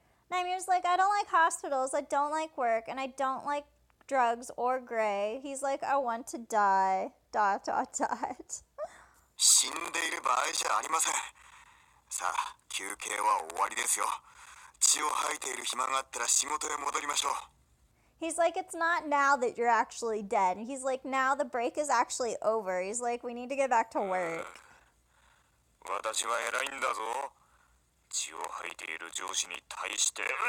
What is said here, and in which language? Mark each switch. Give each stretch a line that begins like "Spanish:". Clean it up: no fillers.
English: Nightmare's like, I don't like hospitals, I don't like work, and I don't like drugs or Gray. He's like, I want to die. ...
Japanese: 死んでいる場合じゃありません。さあ、休憩は終わりですよ。血を吐いている暇があったら仕事へ戻りましょう。
English: He's like, it's not now that you're actually dead. He's like, now the break is actually over. He's like, we need to get back to work.
Japanese: 私は偉いんだぞ。血を吐いている上司に対して。